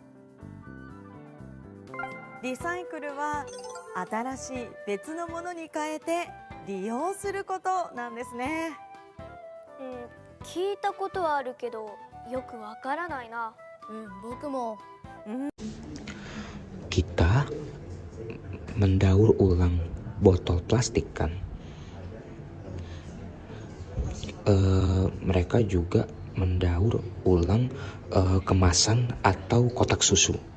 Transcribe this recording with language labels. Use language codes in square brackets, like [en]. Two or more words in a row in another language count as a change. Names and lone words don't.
[ja] リサイクルは新しい別のものに変えて利用することなんですね。聞いたことはあるけどよくわからないな。僕も。 [id] Kita mendaur ulang botol plastik kan. Mereka juga mendaur ulang kemasan atau kotak susu.